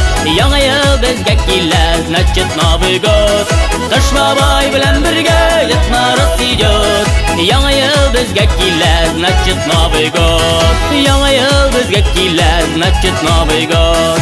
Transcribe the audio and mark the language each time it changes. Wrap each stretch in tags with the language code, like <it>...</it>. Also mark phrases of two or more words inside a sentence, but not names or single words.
<tt>Яңа ел безгә килә,</tt> <ru>значит Новый год.</ru> <tt>Кыш бабай белән бергә</tt> <ru>Дед Мороз идет.</ru> <tt>Яңа ел безгә килә,</tt> <ru>значит Новый год.</ru> <tt>Яңа ел безгә килә,</tt> <ru>значит Новый год.</ru>